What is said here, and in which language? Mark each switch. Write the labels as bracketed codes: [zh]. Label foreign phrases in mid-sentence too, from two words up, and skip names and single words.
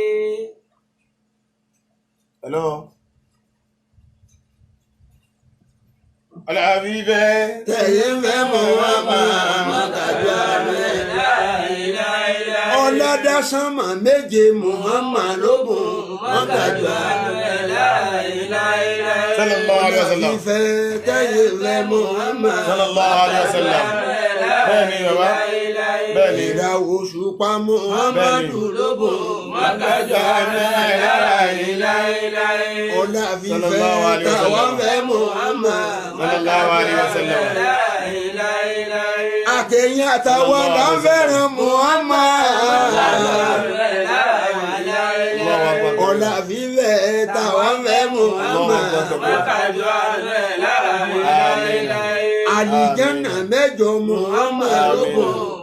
[yo] hello. Al-Habibe tẹ̀yìn fẹ́ Muhammad mọ́kájú àánú ẹ̀ lára ẹ̀yin láéláé. ọ̀làdásánmà méje Muhammad lógún mọ́kájú àánú ẹ̀ lára ẹ̀yin láéláé. [ar] صلى الله عليه وسلم. [yo] ìfẹ́ tẹ̀yìn fẹ́ Muhammad. [ar] صلى الله عليه وسلم. [yo] bẹ́ẹ̀ni bàbá bẹ́ẹ̀ni. ìràwọ̀ òṣùpá Muhammadu lógún mọ́kájú àánú ẹ̀ lára ẹ̀yin láéláé. ọ̀là fífẹ́ tàwọn fẹ́ Muhammad. [ar] صلى الله عليه وسلم. [yo] àtẹ̀yìn àtàwọn là ń fẹ́ràn Muhammad. ọ̀là fífẹ́ tàwọn fẹ́ Muhammad. àlìjánà mẹ́jọ Muhammad lógún.